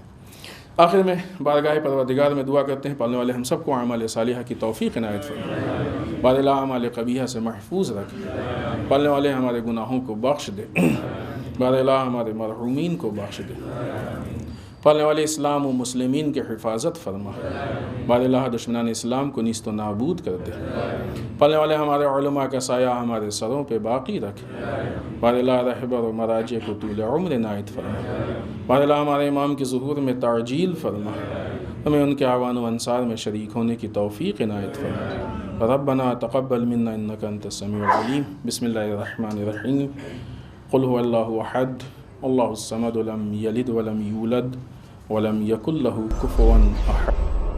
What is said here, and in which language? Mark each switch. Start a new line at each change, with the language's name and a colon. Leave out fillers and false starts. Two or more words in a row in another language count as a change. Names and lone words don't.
Urdu: آخر میں بارگاہ پروردگار میں دعا کرتے ہیں پالنے والے ہم سب کو اعمال صالحہ کی توفیق عنایت فرمائے، بار لا اعمال قبیحہ سے محفوظ رکھے، پالنے والے ہمارے گناہوں کو بخش دے، بار لا ہمارے مرحومین کو بخش دے، پالنے والے اسلام و مسلمین کی حفاظت فرما، بار لا دشمنان اسلام کو نیست و نابود کر دے، پالنے والے ہمارے علماء کا سایہ ہمارے سروں پہ باقی رکھے، بار لا رہبر و مراجع کو طول عمر عنایت فرما، بار لا ہمارے امام کے ظہور میں تعجیل فرما، ہمیں ان کے اعوان و انصار میں شریک ہونے کی توفیق عنایت فرما۔
Arabic: ربنا تقبل منا انک انت السمیع العلیم۔ بسم اللہ الرحمن الرحیم۔ قل هو اللہ احد اللہ الصمد لم یلد ولم یولد ولم یکن له کفوا احد۔